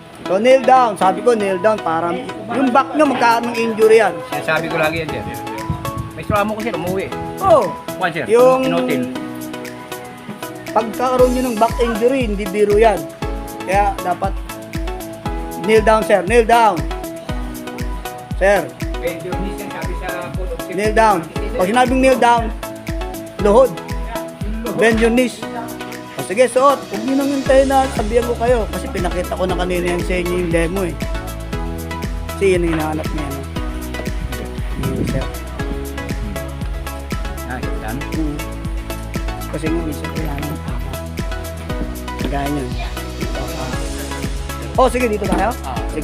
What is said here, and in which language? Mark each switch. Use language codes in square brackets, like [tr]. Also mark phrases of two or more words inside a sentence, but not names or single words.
[en] So, kneel down. [tl] Sabi ko, [en] kneel down. [tl] Para yung back nyo, magkaanong injury yan. Sinasabi ko lagi yan, sir. May mo ko, sir, umuwi. Oh, Kwan, sir, yung in-hotel. pagkakaroon nyo ng back injury, hindi biro yan. Kaya, dapat [en] kneel down, [tl] sir. [en] Kneel down. Sir, kneel down. [tl] Pag sinabing [en] kneel down, [tl] luhod. [en] Bend your knees. [tl] O sige, suot. Huwag nyo nang hintayin na sabihan ko kayo. Kasi pinakita ko na kanina yan sa inyo yung demo eh. Kasi yun ang hinahanap niya. No? Yun, sir. Yan. Kasi nga, minsan kailangan ng tama. Kagaya nyo. Oh, sige, dito tayo? Sige.